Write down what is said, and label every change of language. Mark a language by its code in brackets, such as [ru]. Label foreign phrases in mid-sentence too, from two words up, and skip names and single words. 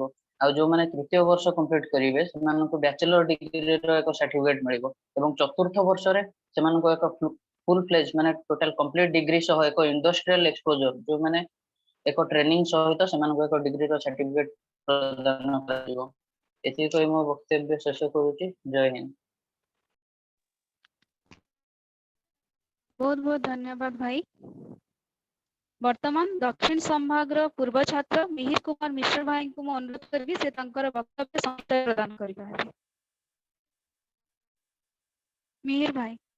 [or] ଆଉ ଯେଉଁମାନେ ତୃତୀୟ ବର୍ଷ କମ୍ପ୍ଲିଟ୍ କରିବେ ସେମାନଙ୍କୁ ବ୍ୟାଚଲର ଡିଗ୍ରୀର ଏକ ସାର୍ଟିଫିକେଟ୍ ମିଳିବ ଏବଂ ଚତୁର୍ଥ ବର୍ଷରେ ସେମାନଙ୍କୁ ଏକ [en] full fledge [or] ମାନେ [en] total complete [or] ଡିଗ୍ରୀ ସହ ଏକ [en] industrial exposure, [or] ଯେଉଁମାନେ ଏକ ଟ୍ରେନିଂ ସହିତ ସେମାନଙ୍କୁ ଏକ ଡିଗ୍ରୀର ସାର୍ଟିଫିକେଟ୍ ପ୍ରଦାନ କରାଯିବ। ଏତିକି କହି ମୋ ବକ୍ତବ୍ୟ ଶେଷ କରୁଛି। ଜୟ ହିନ୍ଦ। [hi] बहुत बहुत धन्यवाद भाई। वर्तमान दक्षिण संभाग पूर्व छात्र मिहिर कुमार मिश्र भाई को अनुरोध करी से वक्तव्य संक्षेप प्रदान करें। मिहिर भाई।